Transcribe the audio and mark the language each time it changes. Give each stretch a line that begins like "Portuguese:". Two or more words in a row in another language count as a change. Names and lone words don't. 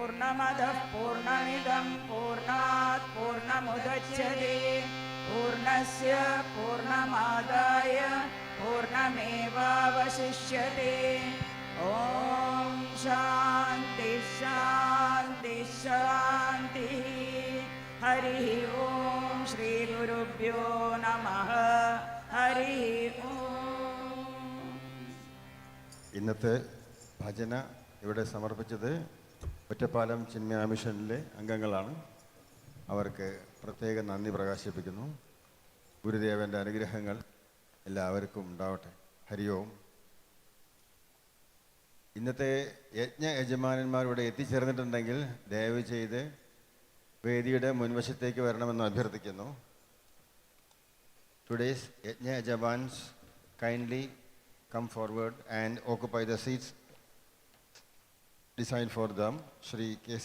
Sanskrit: पूर्णमदः पूर्णमिदं पूर्णात् पूर्णमुदच्यते पूर्णस्य पूर्णमादाय पूर्णमेवावशिष्यते ॐ शान्ति शान्ति शान्तिः हरिः ॐ श्रीगुरुभ्यो नमः हरिः ॐ.
Malayalam: ഇന്നത്തെ ഭജന ഇവിടെ സമർപ്പിച്ചത് ഒറ്റപ്പാലം ചിന്മയ മിഷനിലെ അംഗങ്ങളാണ്. അവർക്ക് പ്രത്യേക നന്ദി പ്രകാശിപ്പിക്കുന്നു. ഗുരുദേവൻ്റെ അനുഗ്രഹങ്ങൾ എല്ലാവർക്കും ഉണ്ടാവട്ടെ. ഹരി ഓം. ഇന്നത്തെ യജ്ഞ യജമാനന്മാർ ഇവിടെ എത്തിച്ചേർന്നിട്ടുണ്ടെങ്കിൽ ദയവ് ചെയ്ത് വേദിയുടെ മുൻവശത്തേക്ക് വരണമെന്ന് അഭ്യർത്ഥിക്കുന്നു.
English: Today's yajna yajamans kindly come forward and occupy the seats designed for them. Shri K.C.